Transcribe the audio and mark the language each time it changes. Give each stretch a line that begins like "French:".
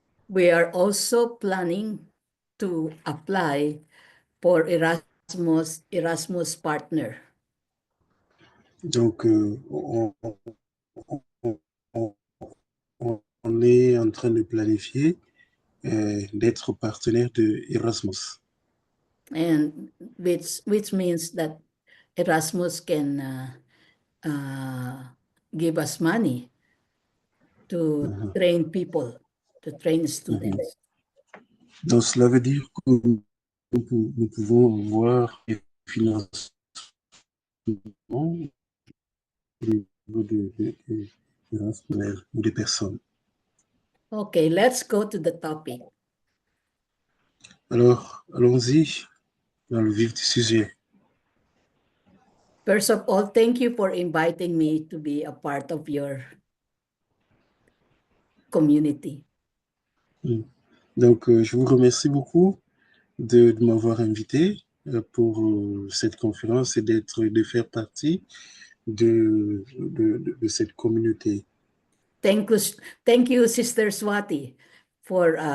English: we are also planning to apply for Erasmus partner.
French: Donc, on, on est en train de planifier d'être partenaire de Erasmus.
English: And which means that Erasmus can uh, give us money to Mhm, train people, to train mhm. students.
French: Donc, cela veut dire que nous pouvons avoir des financements au niveau des partenaires ou des personnes.
English: Okay, let's go to the topic.
French: Alors, allons-y dans le vif du sujet.
English: First of all, thank you for inviting me to be a part of your community.
French: Donc, je vous remercie beaucoup de m'avoir invité pour cette conférence et de faire partie de cette communauté.
English: Thank you, thank you, Sister Swati, for